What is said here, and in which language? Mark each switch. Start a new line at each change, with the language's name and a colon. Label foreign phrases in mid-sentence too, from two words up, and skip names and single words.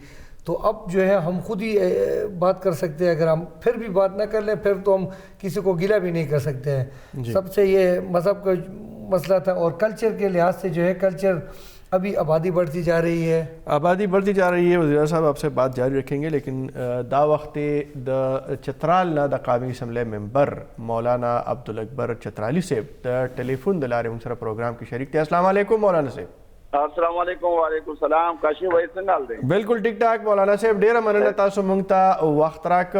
Urdu: تو اب جو ہے ہم خود ہی بات کر سکتے ہیں. اگر ہم پھر بھی بات نہ کر لیں پھر تو ہم کسی کو گلہ بھی نہیں کر سکتے ہیں. سب سے یہ مذہب کا مسئلہ تھا. اور کلچر کے لحاظ سے جو ہے کلچر ابھی آبادی بڑھتی جا رہی ہے. وزیر صاحب آپ سے بات جاری رکھیں گے، لیکن
Pashto: دا وقت د چترال نا د قومی اسمبلی ممبر مولانا عبدالاکبر چترالی صاحب د ټلیفون د لارې موږ سره پروګرام کې شریک دي.
Arabic: السلام علیکم
Pashto: مولانا صاحب.
Arabic: السلام علیکم. وعلیکم السلام.
Pashto: کاشف بھائی څنګه حال دی؟
Urdu: بالکل ټیک ټاک
Pashto: مولانا صاحب، ډیره مننه تاسو موږ ته وخت راکړ.